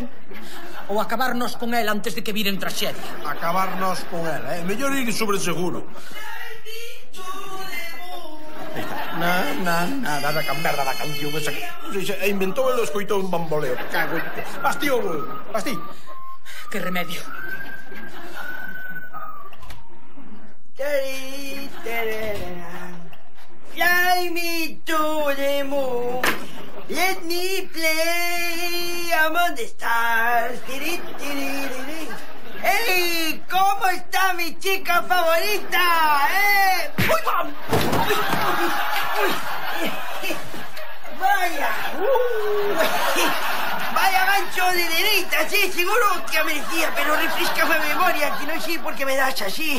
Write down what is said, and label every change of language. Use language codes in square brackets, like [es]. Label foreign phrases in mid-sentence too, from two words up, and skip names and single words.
[gl] Ou acabarnos con ela antes de que viren traxedia? Acabarnos con ela, mellor ir sobre seguro. Nada da merda da canción esa que inventou e lo escoitou un bamboleo. Cago en... Basti. Que remedio. [en] Fly me to the moon, let me play among the stars. [es] ¡Ey! ¿Cómo está mi chica favorita? ¡Uy! ¡Vaya! ¡Vaya gancho de derita! [gl] Sí, seguro que merecía, pero refrescame a memoria, que non sei por que me das así.